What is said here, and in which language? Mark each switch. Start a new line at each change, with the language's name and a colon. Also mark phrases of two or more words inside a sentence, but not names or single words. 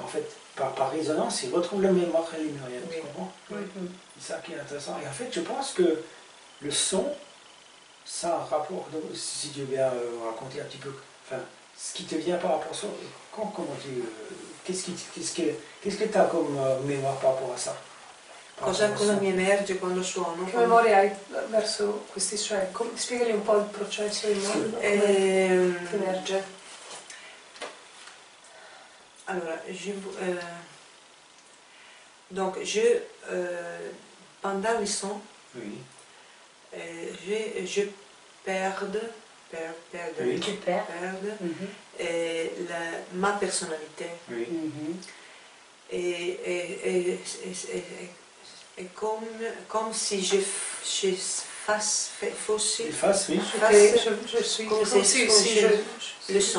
French: En fait, par résonance, ils retrouvent la mémoire lémurienne. Tu comprends? C'est ça qui est intéressant. Et en fait, je pense que le son, ça a un rapport, si tu veux bien raconter un petit peu, enfin, ce qui te vient par rapport à ça, qu'est-ce que tu as comme mémoire par rapport à ça?
Italian: Cosa mi emerge quando suono? Che memoria hai verso questi suoni? Spiegami un po' il processo di che emerge. Allora,
French: pendant les sons, je perds ma personnalité. Et comme si je suis le son.